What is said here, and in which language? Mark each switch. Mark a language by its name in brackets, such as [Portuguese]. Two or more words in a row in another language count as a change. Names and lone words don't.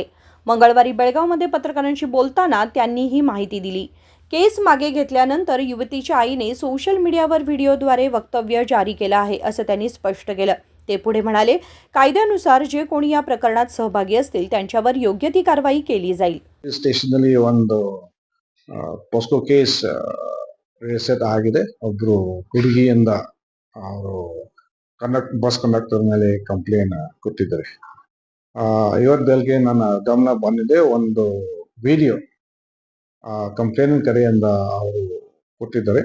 [Marathi] मंगळवारी बेळगावमध्ये पत्रकारांशी बोलताना त्यांनी ही माहिती दिली। केस मागे घेतल्यानंतर युवतीच्या आईने सोशल मीडियावर व्हिडिओद्वारे वक्तव्य जारी केलं आहे असं त्यांनी स्पष्ट केलं। ते पुढे म्हणाले, कायद्यानुसार जे कोणी या प्रकरणात सहभागी असतील त्यांच्यावर योग्य ती कारवाई केली जाईल। [Kannada] ಸ್ಟೇಷನ್ನಲ್ಲಿ ಒಂದು [English] POCSO case reset [Kannada] ಆಗಿದೆ। ಒಬ್ರು ಹುಡುಗಿಯಿಂದ ಅವರು [English] bus conductor [Kannada] ಮೇಲೆ ಕಂಪ್ಲೇಂಟ್ ಕೊಟ್ಟಿದ್ದಾರೆ। ಇವತ್ತು ಬೆಳಗ್ಗೆ ನನ್ನ ಗಮನ ಬಂದಿದೆ, ಒಂದು [English] video complaint [Kannada] ಕರೆಯಿಂದ ಅವರು ಕೊಟ್ಟಿದ್ದಾರೆ।